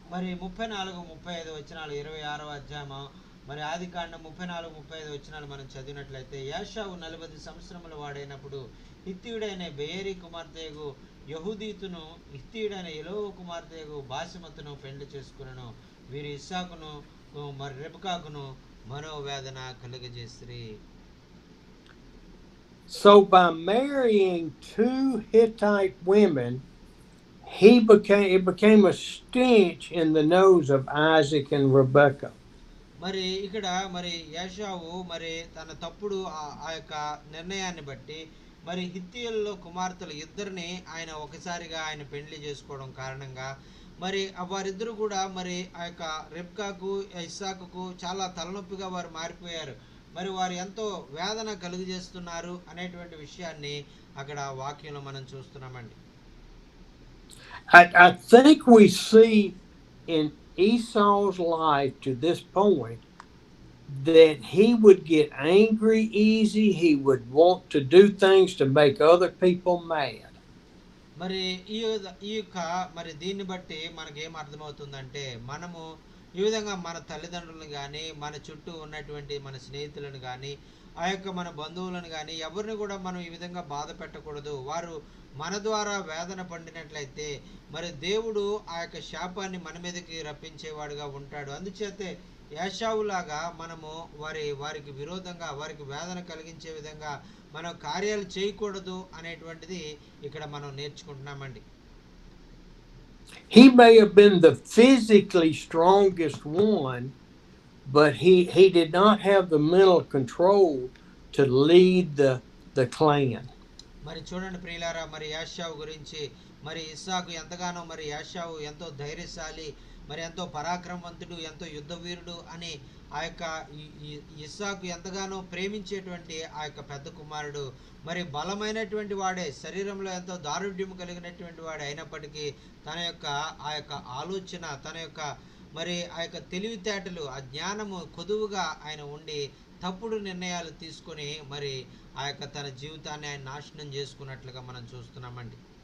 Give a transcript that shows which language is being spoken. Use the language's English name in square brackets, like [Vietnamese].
[Telugu] మరి 34-35 వచనాలు 26వ అధ్యాయము మరి ఆదికాండం 34-35 వచనాలు మనం చదివినట్లయితే, యాషావు 40 సంవత్సరముల వాడైనప్పుడు హిత్తీయుడైన బెయేరీ కుమార్తెగు యహూదీతును హిత్తీయుడైన ఎలోవు కుమార్తెగు బాసిమతును పెండ్లి చేసుకునను. వీరు ఇస్సాకును మరి రెబెకాకును మనోవేదన కలుగజేసిరి. [English] So by marrying two Hittite women, it became a stench in the nose of Isaac and Rebekah. [Telugu] మరి ఇక్కడ మరి యాషావు మరి తన తప్పుడు ఆ యొక్క నిర్ణయాన్ని బట్టి మరి హిత్తీయుల్లో కుమార్తెలు ఇద్దరిని ఆయన ఒకసారిగా ఆయన పెండ్లి చేసుకోవడం కారణంగా మరి వారిద్దరూ కూడా మరి ఆ యొక్క రెబ్కాకు ఇస్సాకుకు చాలా తలనొప్పిగా వారు మారిపోయారు. మరి వారు ఎంతో వేదన కలుగజేస్తున్నారు అనేటువంటి విషయాన్ని అక్కడ వాక్యంలో మనం చూస్తున్నామండి. [English] I think we see in Esau's life to this point that he would get angry easy. He would want to do things to make other people mad. [Telugu] మరి ఈ యొక్క మరి దీన్ని బట్టి మనకేం అర్థమవుతుందంటే, మనము ఈ విధంగా మన తల్లిదండ్రులను కానీ, మన చుట్టూ ఉన్నటువంటి మన స్నేహితులను కానీ, ఆ యొక్క మన బంధువులను కానీ ఎవరిని కూడా మనం ఈ విధంగా బాధ పెట్టకూడదు. వారు మన ద్వారా వేదన పడినట్లయితే మరి దేవుడు ఆ యొక్క శాపాన్ని మన మీదకి రప్పించేవాడుగా ఉంటాడు. అందుచేతే యాషావులాగా మనము వారికి విరోధంగా, వారికి వేదన కలిగించే విధంగా మనం కార్యాలు చేయకూడదు అనేటువంటిది ఇక్కడ మనం నేర్చుకుంటున్నామండి. [English] He may have been the physically strongest one, but he did not have the mental control to lead the clan. [Telugu] మరి చూడండి ప్రియులారా, మరి యాషావు గురించి మరి ఇస్సాకు ఎంతగానో మరి యాషావు ఎంతో ధైర్యశాలి, మరి ఎంతో పరాక్రమవంతుడు, ఎంతో యుద్ధ వీరుడు అని ఆ యొక్క ఇస్సాకు ఎంతగానో ప్రేమించేటువంటి ఆ యొక్క పెద్ద కుమారుడు మరి బలమైనటువంటి వాడే, శరీరంలో ఎంతో దారుఢ్యం కలిగినటువంటి వాడే అయినప్పటికీ తన యొక్క ఆ యొక్క ఆలోచన, తన యొక్క మరి ఆ యొక్క తెలివితేటలు, ఆ జ్ఞానము కొదువుగా ఆయన ఉండి తప్పుడు నిర్ణయాలు తీసుకొని మరి ఆ యొక్క తన జీవితాన్ని ఆయన నాశనం చేసుకున్నట్లుగా మనం చూస్తున్నామండి.